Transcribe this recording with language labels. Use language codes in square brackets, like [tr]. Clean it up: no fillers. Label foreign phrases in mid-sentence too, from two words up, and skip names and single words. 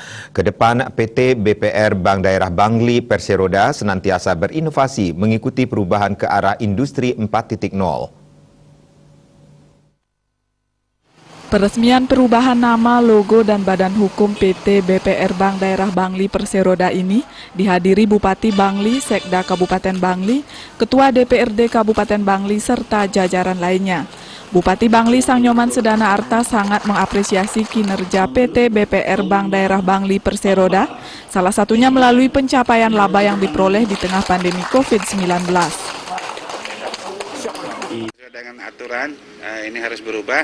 [id] Kedepan PT BPR Bank Daerah Bangli Perseroda senantiasa berinovasi mengikuti perubahan ke arah industri 4.0. Peresmian perubahan nama, logo, dan badan hukum PT BPR Bank Daerah Bangli Perseroda ini dihadiri Bupati Bangli, Sekda Kabupaten Bangli, Ketua DPRD Kabupaten Bangli, serta jajaran lainnya. Bupati Bangli Sang Nyoman Sedana Arta sangat mengapresiasi kinerja PT BPR Bank Daerah Bangli Perseroda, salah satunya melalui pencapaian laba yang diperoleh di tengah pandemi COVID-19. Dengan aturan, ini harus berubah.